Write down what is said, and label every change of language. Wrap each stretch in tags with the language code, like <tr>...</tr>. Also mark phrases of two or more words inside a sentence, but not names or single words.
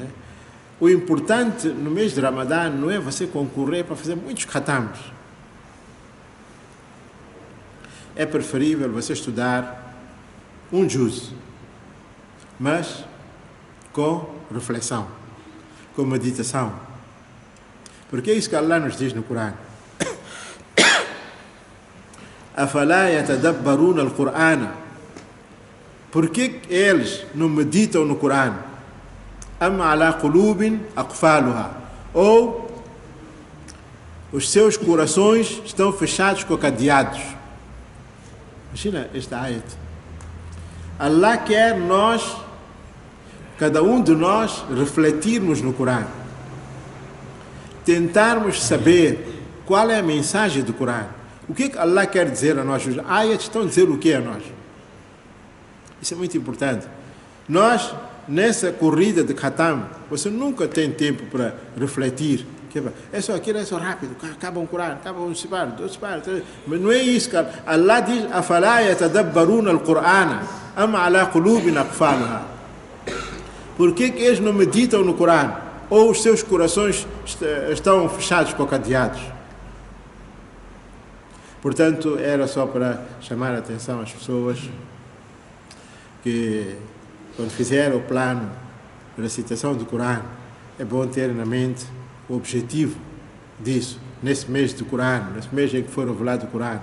<pt>O importante no mês de Ramadã não é você concorrer para fazer muitos khatams. É preferível você estudar um juz, mas com reflexão, com meditação. Porque é isso que Allah nos diz no Corão.</pt> <ar>أفلا يتدبرون القرآن.</ar> <pt>Por que eles não meditam no Corão?</pt> <ar>أم على قلوب أقفالها.</ar> <pt>Ou os seus corações estão fechados com cadeados. Imagina esta ayat. Allah quer nós, cada um de nós, refletirmos no Corão. Tentarmos saber qual é a mensagem do Corão. O que Allah quer dizer a nós? Os ayats estão a dizer o que a nós? Isso é muito importante. Nós, nessa corrida de khatam, você nunca tem tempo para refletir. É só aquilo, é só rápido. Acaba um Corão, acaba um separo, 2 separos. Mas não é isso, cara. Allah diz,</pt> <ar>أفلا يتدبرون القرآن أم على قلوب أقفالها.</ar> <pt>Por que eles não meditam no Corão? Ou os seus corações estão fechados com cadeados? Portanto, era só para chamar a atenção às pessoas que, quando fizerem o plano de recitação do Corão, é bom ter na mente o objetivo disso, nesse mês do Corão, nesse mês em que foi revelado o Corão.</pt>